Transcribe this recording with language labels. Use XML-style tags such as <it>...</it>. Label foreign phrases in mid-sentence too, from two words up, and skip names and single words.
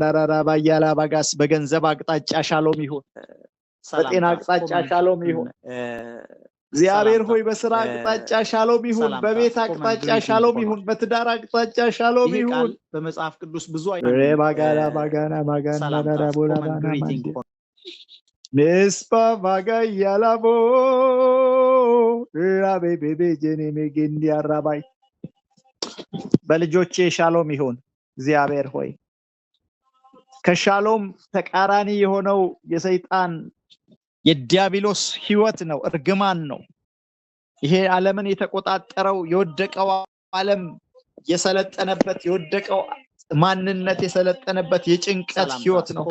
<am>ራራባያላ ባጋስ በገንዘብ አቅጣጫ ሻሎም ይሁን በጤና አቅጣጫ ሻሎም ይሁን እግዚአብሔር ሆይ በሥራ አቅጣጫ ሻሎም ይሁን በቤት አቅጣጫ ሻሎም ይሁን በትዳር አቅጣጫ ሻሎም ይሁን በመጽሐፍ ቅዱስ ብዙ ረባጋላ ባጋና ማጋንዳ ራራቦላባና ማንዲያ nespa vagayalabo rabe bebe jene megendi arabai በልጆቼ ሻሎም ይሁን እግዚአብሔር ሆይ ከሻሎም ተቃራኒ የሆነው የሰይጣን የዲያብሎስ ህይወት ነው እርግማን ነው ይሄ ዓለምን የተቆጣጠረው የወደቀው ዓለም የሰለጠነበት የወደቀው ማንነት የሰለጠነበት የጭንቀት ህይወት ነው</am>